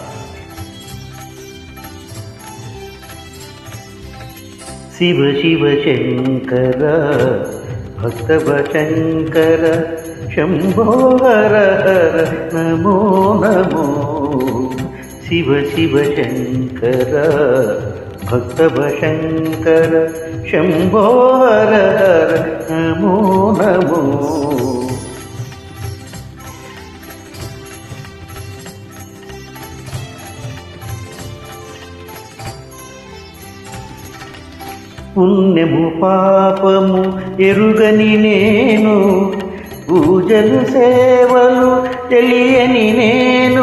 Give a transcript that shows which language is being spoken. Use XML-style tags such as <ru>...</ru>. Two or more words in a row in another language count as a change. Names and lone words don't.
<kn>ಶಿವ ಶಿವ ಶಂಕರ ಭಕ್ತವ ಶಂಕರ ಶಂಭೋ ಹರ ಹರ ನಮೋ ನಮೋ. ಶಿವ ಶಿವ ಶಂಕರ ಭಕ್ತವ ಶಂಕರ ಶಂಭೋ ಹರ ಹರ ನಮೋ ನಮೋ.</kn> <te>పుణ్యము పాపము ఎరుగని నేను, పూజలు సేవలు తెలియని నేను.</te>